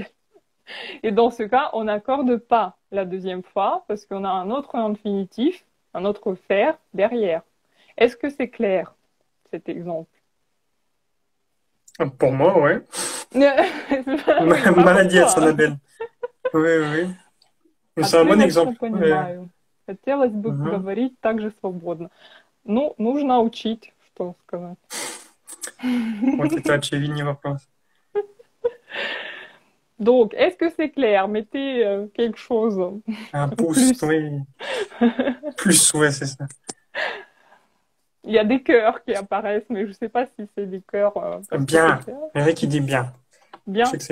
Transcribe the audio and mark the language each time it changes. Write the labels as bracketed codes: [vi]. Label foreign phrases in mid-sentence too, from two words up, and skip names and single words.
[fr] Et dans ce cas, on n'accorde pas la deuxième fois parce qu'on a un autre infinitif, un autre faire derrière. Est-ce que c'est clair, cet exemple? Pour moi, ouais. Oui, pas pour Maladie à toi, hein. Annabelle. Oui, oui, oui. Mais c'est un bon [ru] Отлично [fr] exemple. Ouais. [ru] понимаю. Хотелось бы Mhm. говорить так же свободно. Ну, нужно учить, что сказать. Вот это очевидный вопрос. [fr] Donc, est-ce que c'est clair? Mettez quelque chose Un ou pouce, plus. oui. Plus, ouais, c'est ça. Il y a des cœurs qui apparaissent, mais je ne sais pas si c'est des cœurs parce que c'est Bien. clair. Eric, il dit bien. Je sais